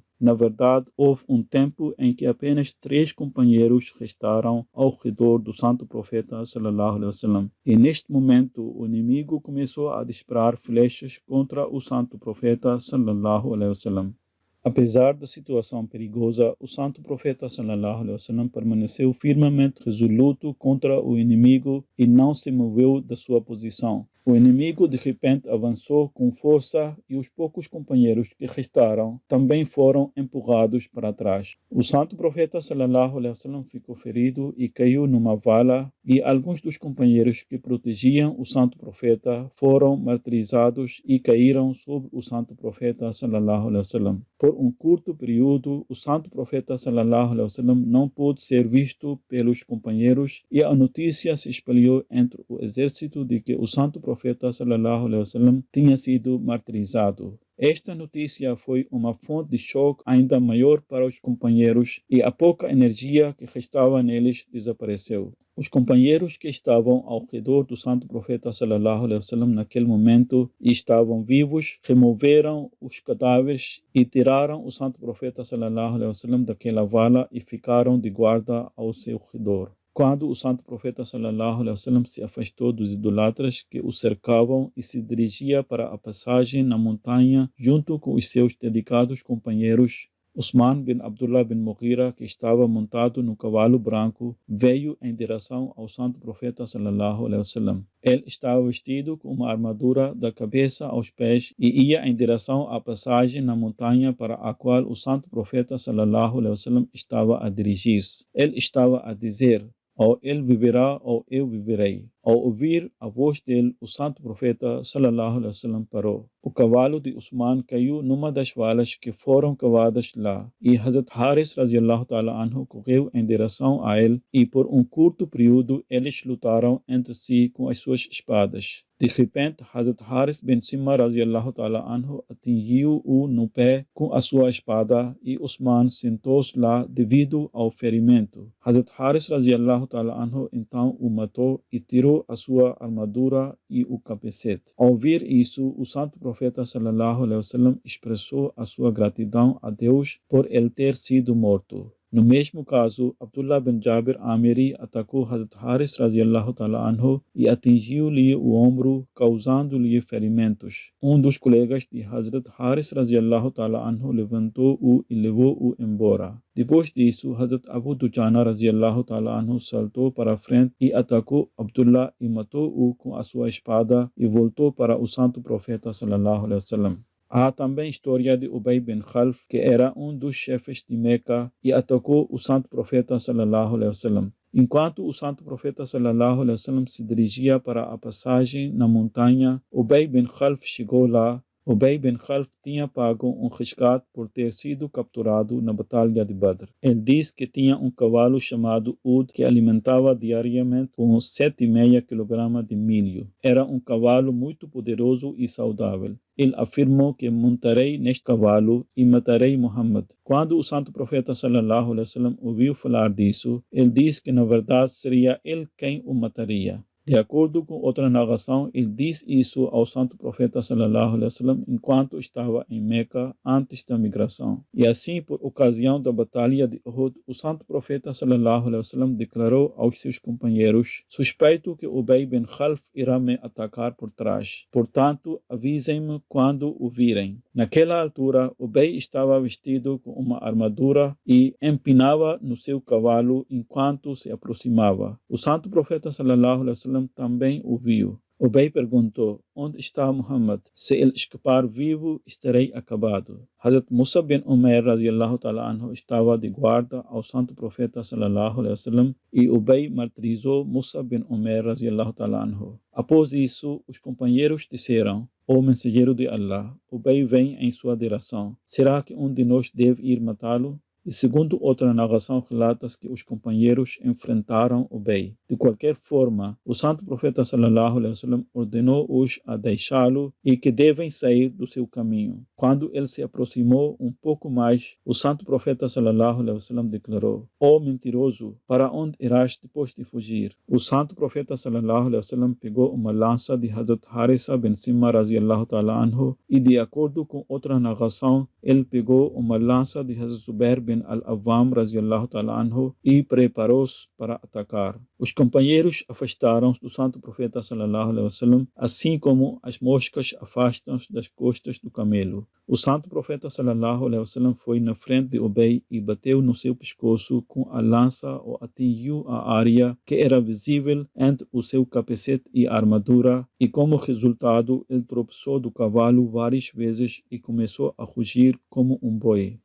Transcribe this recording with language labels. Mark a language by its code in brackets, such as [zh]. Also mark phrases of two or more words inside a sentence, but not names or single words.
[pt] Na verdade, houve um tempo em que apenas 3 companheiros restaram ao redor do santo profeta [ar] صلى الله عليه وسلم. [pt] E neste momento, o inimigo começou a disparar flechas contra o santo profeta [ar] صلى الله عليه وسلم. [pt] Apesar da situação perigosa, o santo profeta [ar] صلى الله عليه وسلم [pt] permaneceu firmemente resoluto contra o inimigo e não se moveu da sua posição. O inimigo de repente avançou com força e os poucos companheiros que restaram também foram empurrados para trás. O santo profeta [ar] صلى الله عليه وسلم [pt] ficou ferido e caiu numa vala e alguns dos companheiros que protegiam o santo profeta foram martirizados e caíram sobre o santo profeta [ar] صلى الله عليه وسلم. [pt] Por um curto período, o santo profeta [ar] صلى الله عليه وسلم [pt] não pôde ser visto pelos companheiros e a notícia se espalhou entre o exército de que o santo profeta [ar] صلى الله عليه وسلم [pt] tinha sido martirizado. Esta notícia foi uma fonte de choque ainda maior para os companheiros e a pouca energia que restava neles desapareceu. Os companheiros que estavam ao redor do santo profeta [ar] صلى الله عليه وسلم [pt] naquele momento e estavam vivos, removeram os cadáveres e tiraram o santo profeta [ar] صلى الله عليه وسلم [pt] daquela vala e ficaram de guarda ao seu redor. Quando o santo profeta [ar] صلى الله عليه وسلم [pt] se afastou dos idolatras que o cercavam e se dirigia para a passagem na montanha junto com os seus dedicados companheiros, Usman bin Abdullah bin Mughira, que estava montado no cavalo branco, veio em direção ao santo profeta [ar] صلى الله عليه وسلم. [pt] Ele estava vestido com uma armadura da cabeça aos pés e ia em direção à passagem na montanha para a qual o santo profeta [ar] صلى الله عليه وسلم [pt] estava a dirigir-se. Ele estava a dizer: ou ele viverá ou eu viverei. Ao ouvir a voz dele, o santo profeta [ar] صلى الله عليه وسلم [pt] parou. O cavalo de Usman caiu numa das valas que foram cavadas lá, e Hazrat Haris [ar] رضي الله تعالى عنه [pt] correu em direção a ele, e por um curto período eles lutaram entre si com as suas espadas. De repente, Hazrat Haris bin Simma [ar] رضي الله تعالى عنه [pt] atingiu-o no pé com a sua espada e Usman sentou-se lá devido ao ferimento. Hazrat Haris [ar] رضي الله تعالى عنه [pt] então o matou e tirou a sua armadura e o capacete. Ao ouvir isso, o santo profeta [ar] صلى الله عليه وسلم [pt] expressou a sua gratidão a Deus por ele ter sido morto. No mesmo caso, Abdullah bin Jabir Amiri atacou Hazrat Haris [ar] رضي الله تعالى عنه [pt] e atingiu-lhe o ombro, causando-lhe ferimentos. Um dos colegas de Hazrat Haris [ar] رضي الله تعالى عنه [pt] levantou-o e levou-o embora. Depois disso, Hazrat Abu Dujana [ar] رضي الله تعالى عنه [pt] saltou para a frente e atacou Abdullah e matou-o com a sua espada e voltou para o santo profeta [ar] صلى الله عليه وسلم. [pt] Há também a história de Ubay bin Khalf, que era um dos chefes de Meca e atacou o santo profeta [ar] صلى الله عليه وسلم. [pt] Enquanto o santo profeta [ar] صلى الله عليه وسلم [pt] se dirigia para a passagem na montanha, Ubay bin Khalf chegou lá. Ubay bin Khalf tinha pago um resgate por ter sido capturado na Batalha de Badr. Ele disse que tinha um cavalo chamado Ud que alimentava diariamente com 7,5 kg de milho. Era um cavalo muito poderoso e saudável. Ele afirmou que montarei neste cavalo e matarei Muhammad. Quando o santo profeta [ar] صلى الله عليه وسلم [pt] ouviu falar disso, ele disse que na verdade seria ele quem o mataria. De acordo com outra narração, ele disse isso ao santo profeta [ar] صلى الله عليه وسلم [pt] enquanto estava em Meca antes da migração. E assim, por ocasião da batalha de Uhud, o santo profeta [ar] صلى الله عليه وسلم [pt] declarou aos seus companheiros: suspeito que Ubay bin Khalf irá me atacar por trás. Portanto, avisem-me quando o virem. Naquela altura, Ubay estava vestido com uma armadura e empinava no seu cavalo enquanto se aproximava. O santo profeta [ar] صلى الله عليه وسلم [pt] também o viu. Ubay perguntou: onde está Muhammad? Se ele escapar vivo, estarei acabado. Hazrat Musa bin Umair [ar] رضي الله تعالى عنه [pt] estava de guarda ao santo profeta [ar] صلى الله عليه وسلم [pt] e Ubay martirizou Musa bin Umair [ar] رضي الله تعالى عنه. [pt] Após isso, os companheiros disseram: ó mensageiro de Allah, Ubay vem em sua direção. Será que um de nós deve ir matá-lo? E segundo outra narração relata-se que os companheiros enfrentaram Ubay. De qualquer forma, o santo profeta [ar] صلى الله عليه وسلم [pt] ordenou-os a deixá-lo e que devem sair do seu caminho. Quando ele se aproximou um pouco mais, o santo profeta [ar] صلى الله عليه وسلم [pt] declarou: ó mentiroso, para onde irás depois de fugir? O santo profeta [ar] صلى الله عليه وسلم [pt] pegou uma lança de Hazrat Harisa bin Simma [ar] رضي الله تعالى عنه [pt] e de acordo com outra narração, ele pegou uma lança de Hazrat Zubair bin al-Awwam [ar] رضي الله تعالى عنه [pt] e preparou-se para atacar. Os companheiros afastaram-se do santo profeta [ar] صلى الله عليه وسلم, [pt] assim como as moscas afastam-se das costas do camelo. O santo profeta [ar] صلى الله عليه وسلم [pt] foi na frente de Ubay e bateu no seu pescoço com a lança ou atingiu a área que era visível entre o seu capacete e a armadura e como resultado ele tropeçou do cavalo várias vezes e começou a rugir como um boi.